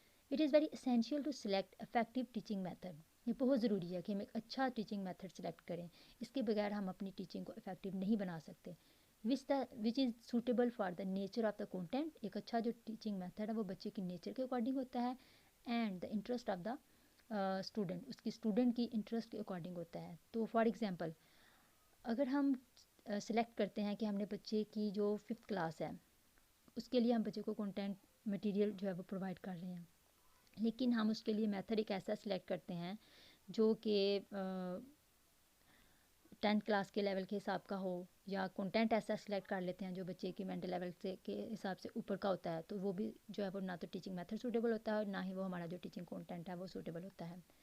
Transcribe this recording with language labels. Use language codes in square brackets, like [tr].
[en] It is very essential to select effective teaching method. [ur] یہ بہت ضروری ہے کہ ہم ایک اچھا ٹیچنگ میتھڈ سلیکٹ کریں. اس کے بغیر ہم اپنی ٹیچنگ کو افیکٹو نہیں بنا سکتے. [en] Which is suitable for the nature of the content. [ur] ایک اچھا جو ٹیچنگ میتھڈ ہے وہ بچے کی نیچر کے اکارڈنگ ہوتا ہے، [en] and the interest of the student, [ur] اس کی اسٹوڈنٹ کی انٹرسٹ کے اکارڈنگ ہوتا ہے. تو فار ایگزامپل اگر ہم سلیکٹ کرتے ہیں کہ ہم نے بچے کی جو 5th کلاس ہے اس کے لیے ہم بچے کو کنٹینٹ مٹیریل جو ہے وہ پرووائڈ کر رہے ہیں، لیکن ہم اس کے لیے میتھڈ ایک ایسا سلیکٹ کرتے ہیں جو کہ 10th کلاس کے لیول کے حساب کا ہو، یا کنٹینٹ ایسا سلیکٹ کر لیتے ہیں جو بچے کی مینٹل لیول سے کے حساب سے اوپر کا ہوتا ہے، تو وہ بھی جو ہے وہ نہ تو ٹیچنگ میتھڈ سوٹیبل ہوتا ہے اور نہ ہی وہ ہمارا جو ٹیچنگ کنٹینٹ ہے وہ سوٹیبل ہوتا ہے.